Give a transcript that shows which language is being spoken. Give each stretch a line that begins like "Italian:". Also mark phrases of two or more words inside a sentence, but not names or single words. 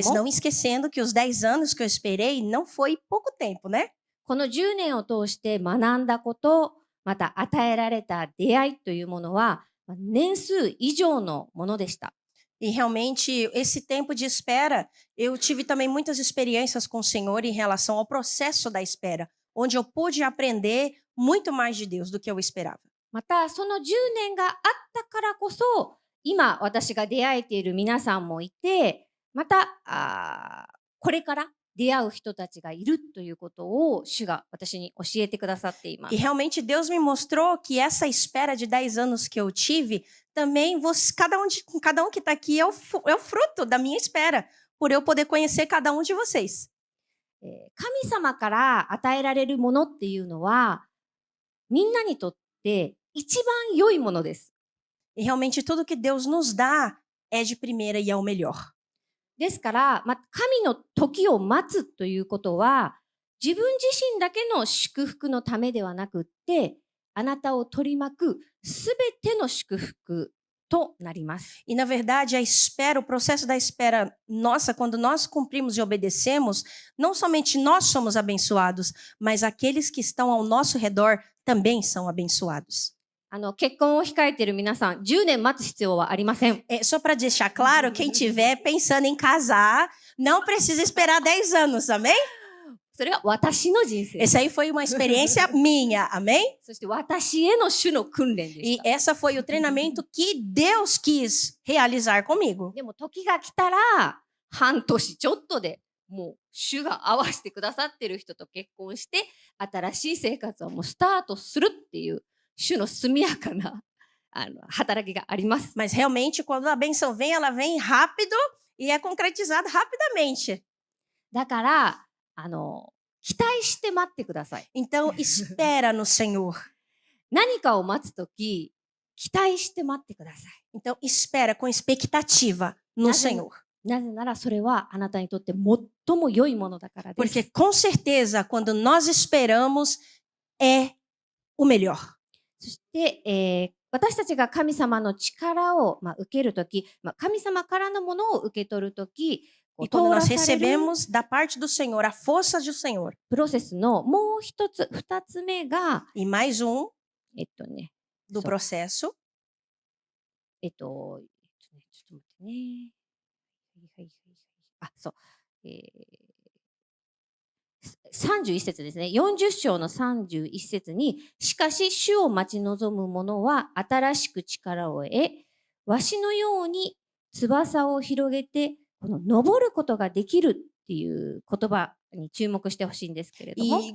Portuguese: Mas não esquecendo que os 10 anos que eu esperei não foi pouco tempo, né?
Japanese: この10年を通して学んだこと、また与えられた出会いというものは年数以上のものでした。
Portuguese: E realmente, esse tempo de espera, eu tive também muitas experiências com o Senhor em relação ao processo da espera, onde eu pude aprender muito mais de Deus do que eu esperava.
Japanese: またその10年があったからこそ、今私が出会えている皆さんもいて、またこれから出会う人たちがいるということを主が私に教えてくださっています。
Portuguese: E realmente Deus me mostrou que essa espera de 10 anos que eu tive, também cada um que está aqui é o fruto da minha espera, por eu poder conhecer cada um de vocês.
Japanese: 神様から与えられるものっていうのは、みんなにとって一番良いものです。
Portuguese: E realmente tudo que Deus nos dá é de primeira e é o melhor.
Japanese: ですから、神の時を待つということは、自分自身だけの祝福のためではなくって、あなたを取り巻くすべての祝福となります。
Portuguese: E na verdade a espera, o processo da espera nossa, quando nós cumprimos e obedecemos, não somente nós somos abençoados, mas aqueles que estão ao nosso redor também são abençoados.
Japanese: 結婚を控えている皆さん、10年待つ必要はありません。
Portuguese: Só para deixar claro, quem estiver pensando em casar, não precisa esperar 10 anos, amém?
Japanese: それは私の人生。
Portuguese: Essa aí foi uma experiência minha, amém?
Japanese: そして私への主の訓練で
Portuguese: E
Japanese: した。
Portuguese: essa foi o treinamento que Deus quis realizar comigo.
Japanese: でも時が来たら、半年ちょっとでもう主が合わせてくださってる人と結婚して、新しい生活をもうスタートするっていう、主の速やかな働きがあります。
Portuguese: Mas realmente, quando a benção vem, ela vem rápido e é concretizada rapidamente.
Japanese: だから期待して待ってください。
Portuguese: Então, espera no Senhor.
Japanese: 何かを待つとき、期待して待ってください。
Portuguese: Então, espera com expectativa no Senhor.
Japanese: なぜならそれはあなたにとって最も良いものだからです。
Portuguese: Porque, com certeza, quando nós esperamos, é o melhor.
Japanese: そして、私たちが神様の力を、受けるとき、神様からのものを受け取るとき、
Portuguese: E quando nós recebemos da parte do Senhor a força do Senhor.
Japanese: プロセスのもう一つ、二つ目が、
Portuguese: E mais um
Japanese: ね、
Portuguese: do processo.
Japanese: ちょっと待ってね。そう。31節ですね。40章の31節に、しかし主を待ち望む者は新しく力を得、わしのように翼を広げて、この登ることができるっていう言葉に注目してほしいんですけれども。